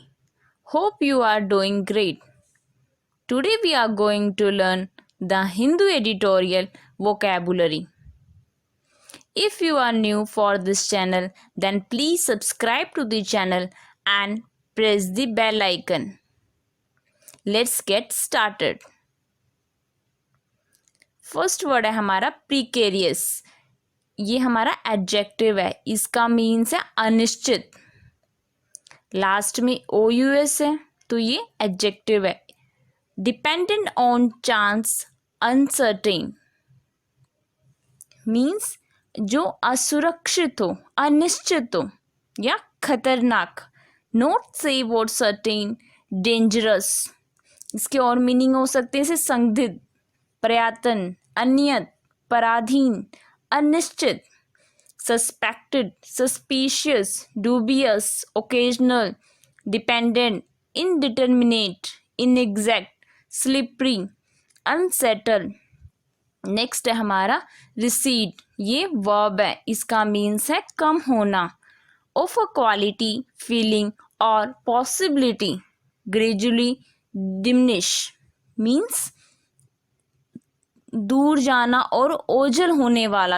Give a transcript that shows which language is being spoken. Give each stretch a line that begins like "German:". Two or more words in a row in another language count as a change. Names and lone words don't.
English: Hope you are doing great. Today we are going to learn the Hindu editorial vocabulary. If you are new for this channel, then please subscribe to the channel and press the bell icon. Let's get started. first word
Hindi: है हमारा प्रीकेरियस. ये हमारा एडजेक्टिव है. इसका मीन्स है अनिश्चित. लास्ट में ओ यू एस है तो ये एडजेक्टिव है.
English: dependent on chance, uncertain means
Hindi: जो असुरक्षित हो, अनिश्चित हो या खतरनाक.
English: not safe or certain, dangerous.
Hindi: इसके और मीनिंग हो सकते हैं जैसे संदिग्ध, प्रयत्न, अनियत, पराधीन, अनिश्चित.
English: suspected, suspicious, dubious, occasional, dependent, indeterminate, inexact, slippery, unsettled.
Hindi: नेक्स्ट है हमारा रिसीड. ये वर्ब है. इसका मीन्स है कम होना.
English: of a quality, feeling or possibility gradually diminish means
Hindi: दूर जाना और ओझल होने वाला.